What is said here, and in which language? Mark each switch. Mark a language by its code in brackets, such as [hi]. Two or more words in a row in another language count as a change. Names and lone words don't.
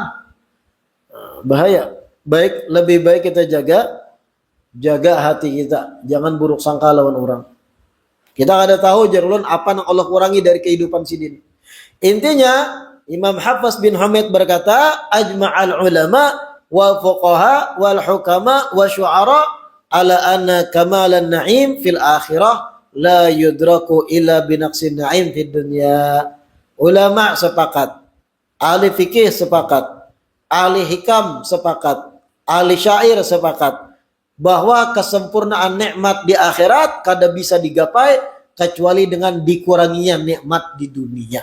[bjn] Bahaya. Lebih baik kita jaga hati kita, jangan buruk sangka lawan orang. Kita kada tahu jarulun apa yang Allah kurangi dari kehidupan sidin. Intinya Imam Hafiz bin Hamid berkata, [ar] أجمع العلماء والفقهاء والحكماء والشعراء على أن كمال النعيم في الآخرة لا يدرك إلا بنقص النعيم في الدنيا. [bjn] Ulama sepakat, ahli fikih sepakat, ahli hikam sepakat, ahli syair sepakat bahwa kesempurnaan nikmat di akhirat kada bisa digapai kecuali dengan dikuranginya nikmat di dunia.